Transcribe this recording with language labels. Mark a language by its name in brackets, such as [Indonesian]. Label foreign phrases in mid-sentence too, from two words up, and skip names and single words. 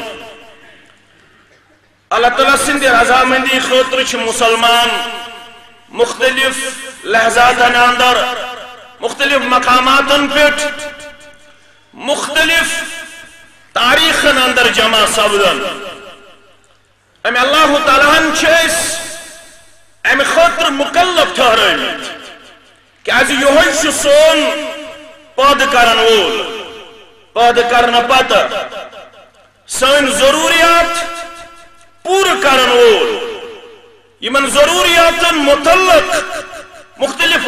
[Kashmiri] اللہ تعالیٰ سندھ رضامندی خاطر مسلمان مختلف لحظات اندر مختلف مقامات پہ مختلف تاریخ اندر جمع سپدن امی اللہ تعالیٰ چھس امی خاطر مکلف ٹھہرٲمٕتۍ کیازِ یہوے چھُ سون پٲدٕ کرن وول پٲدٕ کرنہٕ پتہٕ سٲنۍ ضروٗریات پوٗرٕ کرن وول یمن ضروٗریاتن متعلق مختلف